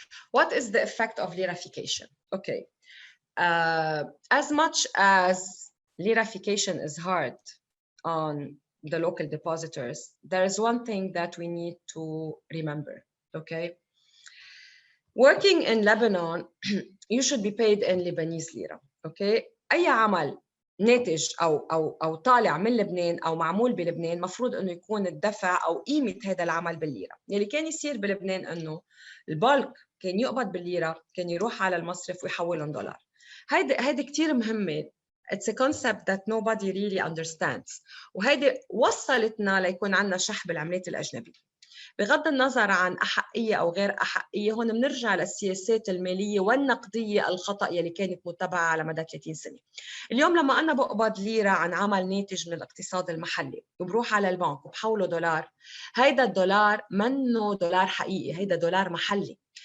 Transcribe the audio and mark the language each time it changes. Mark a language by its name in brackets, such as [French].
[English] What is the effect of lirification? Okay, as much as lirification is hard on the local depositors, there is one thing that we need to remember, okay? Working in Lebanon, you should be paid in Lebanese lira, okay? [Arabic] أي عمل ناتج أو طالع من لبنان أو معمول بلبنان مفروض إنه يكون الدفع أو قيمة هذا العمل بالليرة. يلي كان يصير بلبنان إنه البالك كان يقبض بالليرة، كان يروح على المصرف ويحولهم دولار. هيدي كتير مهمة. [English] It's a concept that nobody really understands. [Arabic] وهيدي وصلتنا ليكون عندنا شح بالعملات الأجنبية. بغض النظر عن أحقية أو غير أحقية، هون بنرجع للسياسات المالية والنقدية الخطأ يلي كانت متبعة على مدى 30 سنة. اليوم لما أنا بقبض ليرة عن عمل ناتج من الاقتصاد المحلي وبروح على البنك وبحوله دولار، هيدا الدولار منه دولار حقيقي، هيدا دولار محلي.